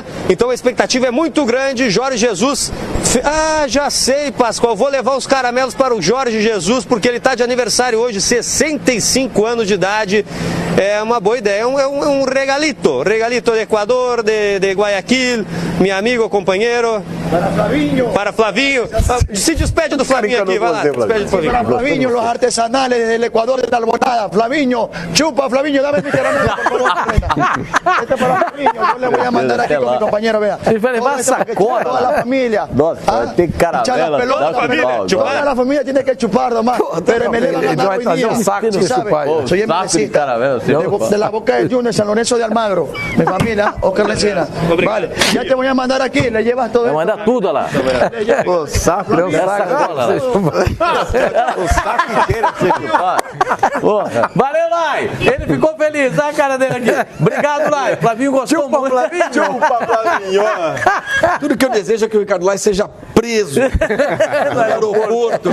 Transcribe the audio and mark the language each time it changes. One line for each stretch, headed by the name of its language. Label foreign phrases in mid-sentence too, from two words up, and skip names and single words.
Portuguese: Então a expectativa é muito grande. Jorge Jesus, já sei, Pascoal, vou levar os caramelos para o Jorge Jesus, porque ele está de aniversário hoje, 65 anos de idade. É uma boa ideia, é um regalito de Equador, de Guayaquil, meu amigo, companheiro. Para Flavinho. Se despede do Flavinho aqui, vai lá. Despede do Flavinho.
Spanish: Para Flavinho, los artesanales desde el Ecuador, de la Alborada. Flavinho, chupa, Flavinho, dame mi caramelo, por favor. Este es para Flavinho, yo le voy a mandar aquí con mi compañero, vea.
Portuguese: Ele vai levar sacola.
Spanish: Toda la familia.
Portuguese: Nossa, tem caramelo.
Spanish: Toda la familia tiene que chupar nomás. Pero me le va a ganar hoy día. Soy MLCista. De la Boca del Junior, San Lorenzo de Almagro. Mi familia, Oscar Lencina. Vale, ya te voy a mandar aquí, le llevas todo.
Portuguese: Vai mandar tudo lá. O saco inteiro pra você chupar. Valeu, Lai. Ele ficou feliz, olha a cara dele aqui. Obrigado, Lai. Flavinho gostou muito. Chupa, Flavinho. Tudo que eu desejo é que o Ricardo Lai seja preso no aeroporto